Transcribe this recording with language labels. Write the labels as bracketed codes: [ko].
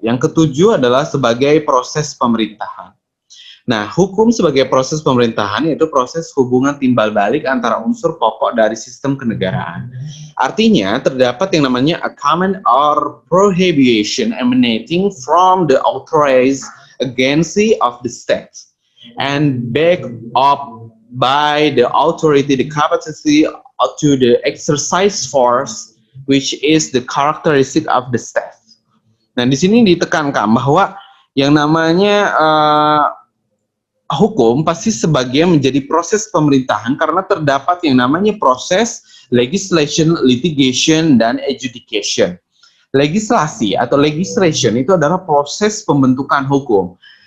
[id] Yang ke-7 adalah sebagai proses pemerintahan. Nah, hukum sebagai proses pemerintahan yaitu proses hubungan timbal balik antara unsur pokok dari sistem kenegaraan. Artinya, terdapat yang namanya [en] a command or prohibition emanating from the authorized agency of the state and backed up by the authority, the capacity to the exercise force, which is the characteristic of the state. [id] Nah, di sini ditekankan bahwa yang namanya hukum pasti sebagian menjadi proses pemerintahan karena terdapat yang namanya proses legislation, litigation, dan adjudication. Legislasi atau legislation itu adalah proses pembentukan hukum.